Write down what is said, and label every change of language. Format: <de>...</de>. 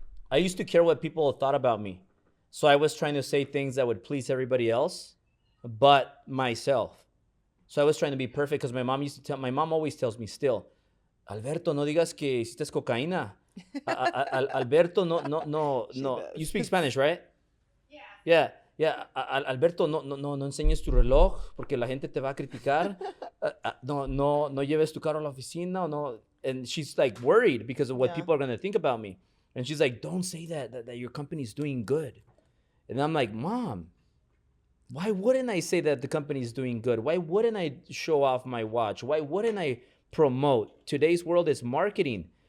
<en>I used to care what people thought about me. So I was trying to say things that would please everybody else, but myself. So I was trying to be perfect, because my mom always tells me still,</en> <es>Alberto, no digas que hiciste cocaína.</es> <en>Alberto, no. You speak Spanish, right? Yeah. Yeah.</en> <es>Alberto, no enseñes tu reloj porque la gente te va a criticar. No lleves tu carro a la oficina. No.</es> <en>And she's like worried because of what people are going to think about me. And she's like, don't say that your company's doing good. And I'm like, Mom, why wouldn't I say that the company is doing good? Why wouldn't I show off my watch? Why wouldn't I promote? Today's world is marketing.</en>